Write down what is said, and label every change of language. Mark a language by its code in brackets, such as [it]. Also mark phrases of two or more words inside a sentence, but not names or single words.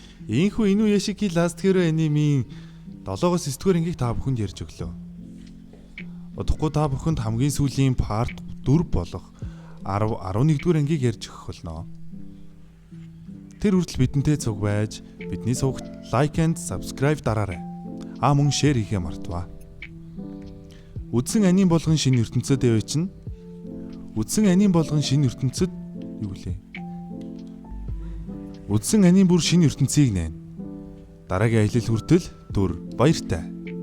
[mn] Ийхүү Инуяшики Last Hero анимийн 7-оос 9-р ангийг та бүхэнд ярьж өглөө. Удахгүй та бүхэнд хамгийн сүүлийн part 4 болох 11-р ангийг ярьж өгөх болно. Тэр хүртэл бидэнтэй цуг байж бидний сувагт [en] like and subscribe [mn] дараарай. Мөн share хийхээ мартаваа. Үдсэн аним болгон шинэ ертөнцөд явж чинь. Үдсэн аним болгон шинэ ертөнцөд юу гэлээ? Үдсэн аним бүр шинэ ертөнцийг нээн. Дараагийн аялал хүртэл түр баяртай.